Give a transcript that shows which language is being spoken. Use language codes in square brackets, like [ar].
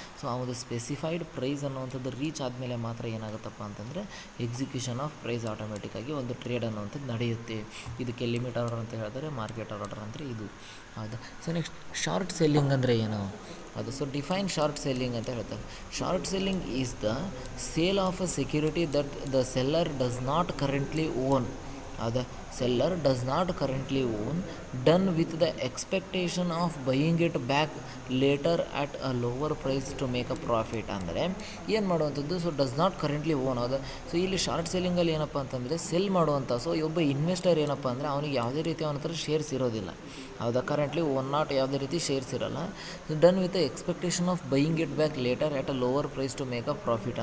[kn] So ಆ ಒಂದು specified price ಅನ್ನುವಂಥದ್ದು ರೀಚ್ ಆದಮೇಲೆ ಮಾತ್ರ ಏನಾಗುತ್ತಪ್ಪ ಅಂತಂದರೆ [en] execution of price [kn] ಆಟೋಮೆಟಿಕ್ಕಾಗಿ ಒಂದು ಟ್ರೇಡ್ ಅನ್ನುವಂಥದ್ದು ನಡೆಯುತ್ತೆ. ಇದಕ್ಕೆ ಲಿಮಿಟ್ ಆರ್ಡರ್ ಅಂತ ಹೇಳ್ತಾರೆ. ಮಾರ್ಕೆಟ್ ಆರ್ಡರ್ ಅಂದರೆ ಇದು. ಹೌದಾ. [en] so next short selling [kn] ಅಂದರೆ ಏನು ಅದು. [en] so define short selling [kn] ಅಂತ ಹೇಳ್ತಾರೆ. [en] Short selling is the sale of a security that the seller does not currently own. the seller does not currently own, done with the expectation of buying it back later at a lower price to make a profit. [kn] ಅಂದರೆ ಏನು ಮಾಡುವಂಥದ್ದು, so [en] Does not currently own. [kn] ಹೌದಾ. So ಇಲ್ಲಿ short ಸೆಲ್ಲಿಂಗಲ್ಲಿ ಏನಪ್ಪ ಅಂತಂದರೆ cell ಮಾಡುವಂಥ, so ಒಬ್ಬ investor ಏನಪ್ಪ ಅಂದರೆ ಅವನಿಗೆ ಯಾವುದೇ ರೀತಿ ಅವನ ಹತ್ರ ಶೇರ್ಸ್ ಇರೋದಿಲ್ಲ. ಹೌದಾ. [en] currently not [kn] ಯಾವುದೇ ರೀತಿ ಶೇರ್ಸ್ ಇರೋಲ್ಲ. [en] Done with the expectation of buying it back later at a lower price to make a profit.